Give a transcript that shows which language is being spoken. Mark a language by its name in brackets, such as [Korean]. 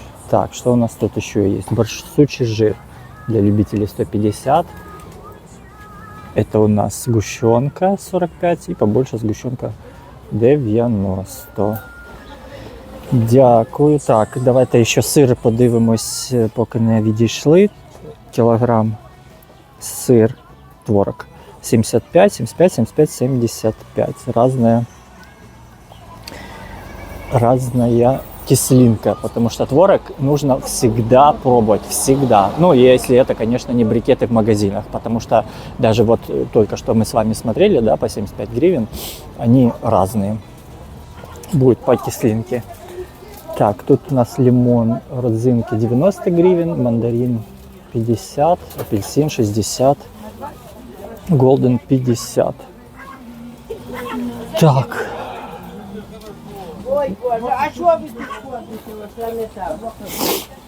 [Russian] Так, что у нас тут еще есть? Барсучий жир для любителей 150. Это у нас сгущенка 45 и побольше сгущенка 90. [Ukrainian] Дякую. Так, давайте ще сир подивимось, поки не відійшли. Кілограм сир, творог 75, 75, 75, 75. Разная [Russian] кислинка, потому что творог нужно всегда пробовать, всегда. Ну, если это, конечно, не брикеты в магазинах, потому что даже вот только что мы с вами смотрели, да, по 75 гривен, они разные. Будет по кислинке. Так, тут у нас лимон, родзинки 90 гривен, мандарин 50, апельсин 60, голден 50. Так. [Ukrainian] Ой, Боже, а що ви тут ходите?